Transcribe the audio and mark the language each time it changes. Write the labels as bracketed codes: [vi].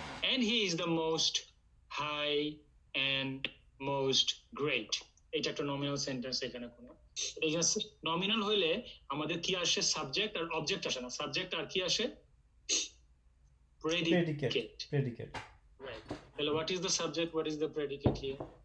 [en] and he is the most high and most great, [bn] এটা একটা nominal sentence. এখানে কোনো নমিনাল হইলে আমাদের কি আসে? সাবজেক্ট আর অবজেক্ট আসে না, সাবজেক্ট আর কি আসে? প্রেডিকেট। রাইট, তাহলে [en] what is the subject, what is the predicate here?